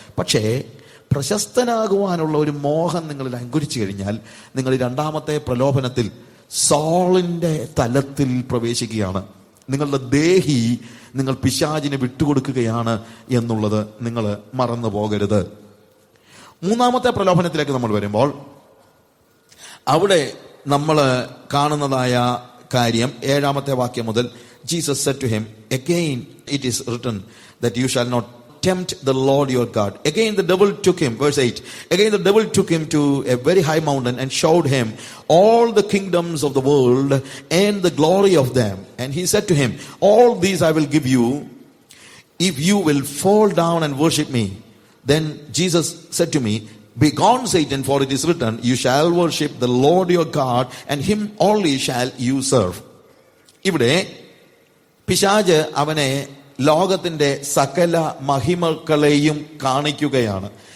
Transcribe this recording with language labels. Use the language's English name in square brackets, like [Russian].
[Malayalam] പക്ഷേ പ്രശസ്തനാകുവാനുള്ള ഒരു മോഹം നിങ്ങളിൽ അങ്കുരിച്ചു കഴിഞ്ഞാൽ നിങ്ങൾ രണ്ടാമത്തെ പ്രലോഭനത്തിൽ സോളിന്റെ തലത്തിൽ പ്രവേശിക്കുകയാണ്. നിങ്ങളുടെ ദേഹി നിങ്ങൾ പിശാചിനെ വിട്ടുകൊടുക്കുകയാണ് എന്നുള്ളത് നിങ്ങൾ മറന്നു പോകരുത്. മൂന്നാമത്തെ പ്രലോഭനത്തിലേക്ക് നമ്മൾ വരുമ്പോൾ അവിടെ നമ്മൾ കാണുന്നതായ കാര്യം 7-ാമത്തെ വാക്യം മുതൽ, [English] Jesus said to him, again it is written that you shall not tempt the Lord your God. Again the devil took him, verse 8, again the devil took him to a very high mountain and showed him all the kingdoms of the world and the glory of them. And he said to him, all these I will give you if you will fall down and worship me. Then Jesus said to me, begone Satan, for it is written, you shall worship the Lord your God and him only shall you serve. [Malayalam] ഇവിടെ പിശാച് അവനെ ലോകത്തിന്റെ സകല മഹിമകളെയും കാണിക്കുകയാണ്.